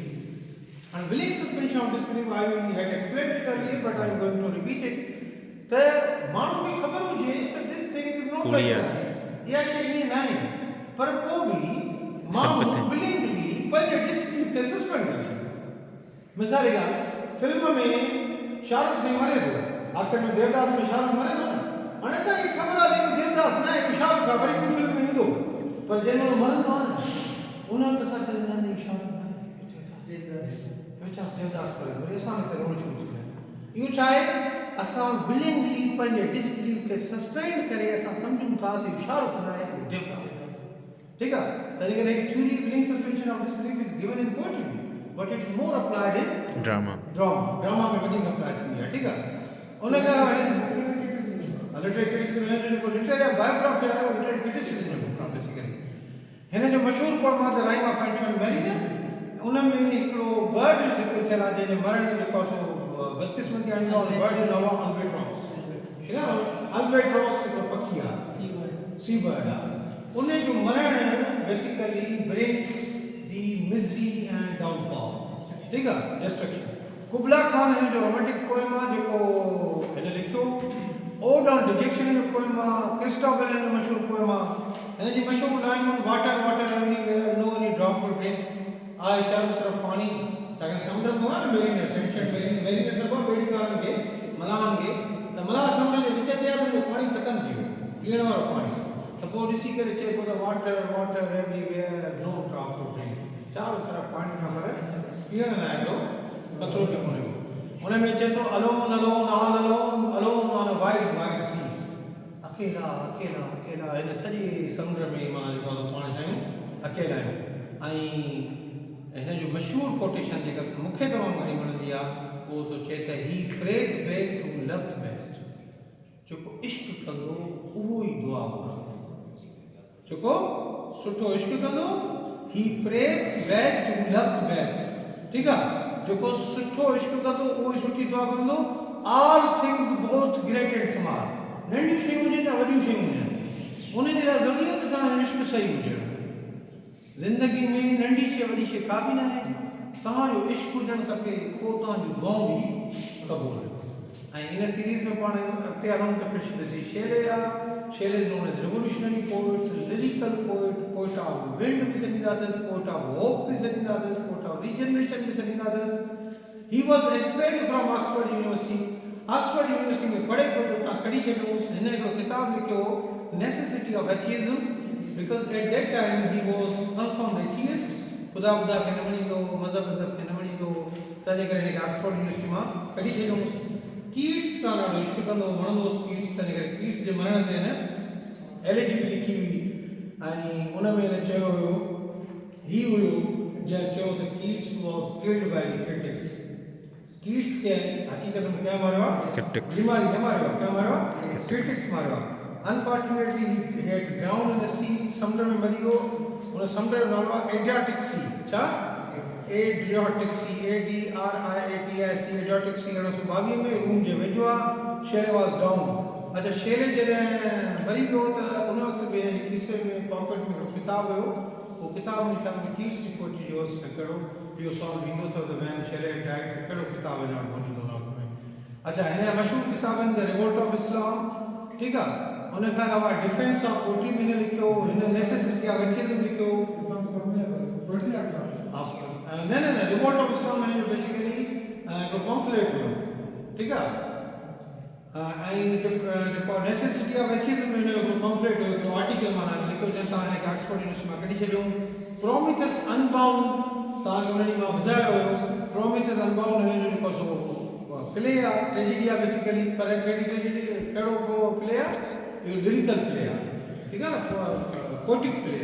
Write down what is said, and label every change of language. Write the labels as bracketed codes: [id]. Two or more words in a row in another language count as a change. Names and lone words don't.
[en] And willing suspension of disbelief, I had explained it earlier, but I am going to repeat it. The [sd] माण्हू खे ख़बर हुजे त [en] this thing is not like that. [sd] इहा शइ ईअं न आहे, पर पोइ बि माण्हू willingly पंहिंजे disbelief खे सस्पेंड करे छॾे. मिसाल जी ॻाल्हि, फिल्म में शाहरुख साईं मरे थो, आख़िर में देवदास में शाहरुख मरे थो न. हाणे असांखे ख़बर आहे त देवदास न आहे, शाहरुख आहे, वरी ॿी फिल्म में ईंदो, पर जंहिं महिल मरंदो आहे न उन वक़्तु असां चवंदा आहियूं शाहरुख वीचारा देवदास करे वरी असां खे रोण शुरू थी वियो इहो छा आहे असां विलिंगली पंहिंजे डिसबिलीफ खे सस्टेन करे असां सम्झूं था त इशारो कंदा आहे देवदास [hi] ठीक है [sd] तॾहिं करे थ्योरी [en] willing suspension of disbelief is given in poetry but it's more applied in drama [sd] में वधीक अप्लाई थींदी आहे ठीक आहे उन खां [en] literary criticism [sd] जो जेको [en] literary biography [sd] आहे उहो [en] literary criticism [sd] जो बुक आहे बेसिकली हिन जो मशहूरु पोएम आहे द राइम ऑफ एंशिएंट मैरिज उन में हिकिड़ो बर्ड जेको थियल आहे जंहिंजे मरण जेको आहे सो बदकिस्मती आणी आहे बर्ड जो नालो आहे अल्बेट्रॉस ठीक आहे अल्बेट्रॉस हिकिड़ो पखी आहे [en] sea bird [sd] आहे उन जो मरण बेसिकली [en] breaks the misery and downfall [sd] ठीक आहे डिस्ट्रक्शन कुबला खान हिन जो [en] romantic poem [sd] आहे जेको हिन लिखियो ओड ऑन डिजेक्शन जो पोएम आहे क्रिस्टोफर हिन जो मशहूरु पोएम आहे हिन जी मशहूरु लाइनूं [en] water water everywhere no any drop to drink [sd] आए [hi] चारों तरफ पानी [sd] छाकाणि समुंड में आहे न [en] mariners ancient mariners [sd] सभु ॿेड़ीकारनि खे मलाहनि खे त मलाह समुंड जे विच ते आहे जो पाणी ख़तमु थी वियो पीअण वारो पाणी त पोइ ॾिसी करे चए पियो त [en] water water everywhere no drop to drink [hi] चारों तरफ [sd] पाणी खां पर पीअण लाइ हिकिड़ो कतरो बि कोन्हे हुन में चए थो [en] alone alone all alone alone on a wide wide sea [hi] अकेला अकेला अकेला [sd] हिन सॼे समुंड में माना जेको आहे पाण चयूं अकेला आहियूं ऐं हिन जो मशहूरु कोटेशन जेका मूंखे तमामु घणी वणंदी आहे उहो थो चए त [en] he prays best who loved best [sd] जेको इश्क कंदो उहो ई दुआ घुरंदो जेको सुठो इश्क कंदो [en] he prays best who loved best [sd] ठीकु आहे जेको सुठो इश्क कंदो उहो ई सुठी दुआ कंदो [en] all things both great and small [sd] नंढियूं शयूं हुजनि या वॾियूं शयूं हुजनि उन जे लाइ ज़रूरी आहे त तव्हांजो इश्क सही हुजणु ज़िंदगी में नंढी शइ वॾी शइ का बि न आहे तव्हांजो इश्क हुजणु खपे पोइ तव्हांजूं दुआऊं बि क़बूल ऐं इन सीरीज़ में पाण अॻिते हलूं त ॾिसी शेले आहे [en] Shelley is known as revolutionary poet lyrical poet poet of [sd] विंड बि सॾींदा अथसि [en] poet of hope [sd] बि सॾींदा अथसि [en] poet of regeneration [sd] बि सॾींदा अथसि [en] he was expelled from Oxford University [sd] ऑक्सफोर्ड यूनिवर्सिटी में पढ़े पियो उतां कढी छॾियोसि हिन हिकिड़ो किताबु लिखियो नेसेसिटी ऑफ एथियज़म [en] because at that time he was confirmed atheist [sd] खुदा खुदा खे न मञींदो मज़हब खे न मञींदो तंहिंजे करे हिनखे ऑक्सफोर्ड यूनिवर्सिटी मां कढी छॾियोसि कीट्स सां ॾाढो इश्क कंदो वणंदोसि कीट्स तंहिंजे करे कीट्स जे मरण ते हिन एलिजी बि लिखी हुई ऐं उन में हिन चयो हुयो ही हुयो जंहिं चयो त [en] Keats was killed by the critics [sd] कीट्स खे हक़ीक़त में कंहिं मारियो आहे बीमारी न मारियो आहे कंहिं मारियो आहे क्रिटिक्स मारियो आहे [en] Unfortunately, he had drowned in the sea. [sd] समुंड में मरी वियो उन समुंड जो नालो आहे एड्रियाटिक सी छा एड्रियाटिक सी ADRIATIC एड्रियाटिक सी 1922 में रूम जे वेझो आहे [en] Shelley was down [sd] अच्छा शेले जॾहिं मरी वियो त उन वक़्तु बि हिन जे खीसे में पॉकेट में हिकिड़ो किताबु हुयो उहो किताब में कीट्स जी पोइट्री जो कहिड़ो इहो सॉन्ग ईंदो अथव त [en] when Shelley died [sd] त कहिड़ो किताबु हिन वटि मौजूदु हुन वक़्त में अच्छा हिन जा मशहूरु किताब आहिनि द रिवोल्ट ऑफ इस्लाम ठीकु आहे उन खां अलावा डिफेंस ऑफ पोएट्री बि हिन लिखियो हिन नेसेसिटी ऑफ एथियज़म लिखियो न रिवोल्ट ऑफ इस्लाम हिन जो बेसिकली हिकिड़ो पॉम्फलेट हुयो ठीकु आहे ऐं जेको नेसेसिटी ऑफ एथियज़म हिन जो हिकिड़ो पॉम्फलेट हुयो हिकिड़ो आर्टिकल माना लिखियो जंहिं तव्हां हिनखे ऑक्सफोर्ड यूनिवर्सिटी मां कढी छॾियो प्रोमिथस अनबाउंड तव्हांखे हुन ॾींहुं मां ॿुधायो हुयो प्रोमिथस अनबाउंड हिन जो जेको सो प्ले आहे ट्रेजिडी आहे बेसिकली पर कहिड़ी ट्रेजिडी कहिड़ो प्ले आहे इहो [en] lyrical play [sd] आहे ठीकु आहे न [en] poetic play